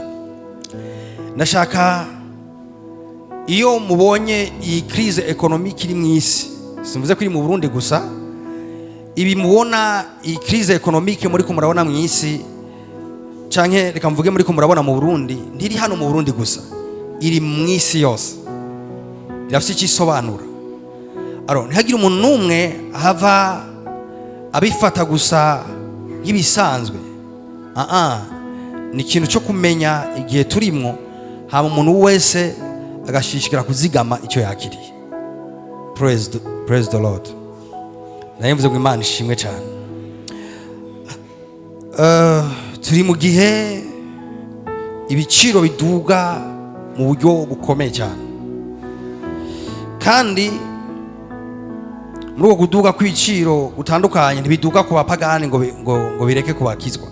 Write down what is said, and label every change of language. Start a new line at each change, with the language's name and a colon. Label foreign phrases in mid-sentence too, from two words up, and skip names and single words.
Rundi: Nashaka iyo mubonye iyi
French: crise economique
Rundi: iri mu isi, simvuze ko iri mu Burundi gusa, ibi mubona iyi
French: crise economique
Rundi: muri ko murabona mu isi, canke reka mvuge muri ko murabona mu Burundi, ntiri hano mu Burundi gusa, iri mu isi yose, irafite ikisobanura. Ntihagire umuntu n'umwe ahava abifata gusa nk'ibisanzwe. Ni ikintu cyo kumenya igihe turimo, haba umuntu wese agashishikira kuzigama icyo yakiriye.
English: Praise the Lord.
Rundi: Naye mvuze ngo Imana ishimwe cyane. Turi mu gihe ibiciro biduga mu buryo bukomeye cyane, kandi muri uko kuduga kw'ibiciro gutandukanye ntibiduga ku bapagani ngo bireke kubakizwa.